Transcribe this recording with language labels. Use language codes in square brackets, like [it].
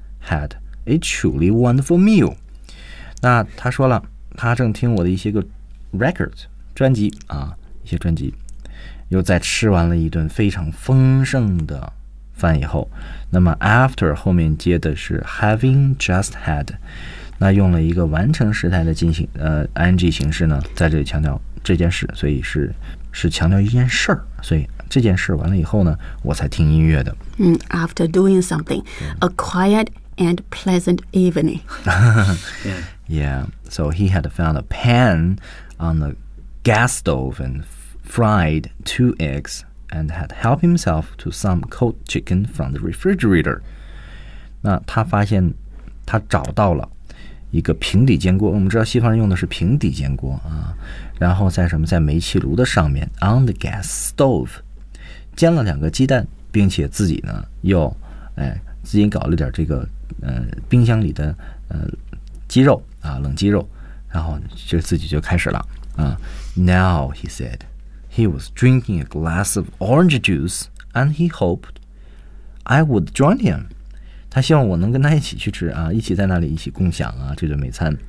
[en] Had a truly wonderful meal. [zh] 那他说了，他正听我的一些个 records 专辑啊，一些专辑，又在吃完了一顿非常丰盛的饭以后，那么 after 后面接的是 [en] having just had， [zh] 那用了一个完成时态的进行ing 形式呢，在这里强调这件事，所以是强调一件事儿，所以。这件事完了以后呢，我才听音乐的。 [en] After doing something, a quiet and pleasant evening. Yeah, so he had found a pan on the gas stove and fried 2 eggs and had helped himself to some cold chicken from the refrigerator. [zh] 那他发现他找到了一个平底煎锅，我们知道西方人用的是平底煎锅啊，然后在什么，在煤气炉的上面 [en] on the gas stove. [zh] 煎了两个鸡蛋，并且自己呢又，自己搞了点这个，冰箱里的鸡肉啊，冷鸡肉，然后就自己就开始了啊。 [en] Now he said, he was drinking a glass of orange juice, and he hoped I would join him. 他 [zh] 他希望我能跟他一起去吃啊，一起在那里一起共享啊这顿美餐，